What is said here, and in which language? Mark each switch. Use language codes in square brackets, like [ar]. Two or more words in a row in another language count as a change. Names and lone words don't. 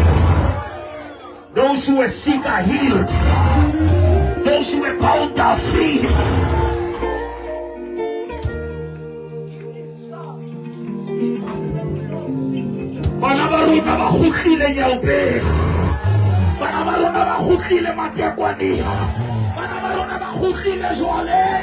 [en] Those who were sick are healed. Those who were bound are free. [st] Bana ba rona ba khutlile nyaopeng. Bana ba rona ba khutlile matekwaneng. Bana ba rona ba khutlile jwale.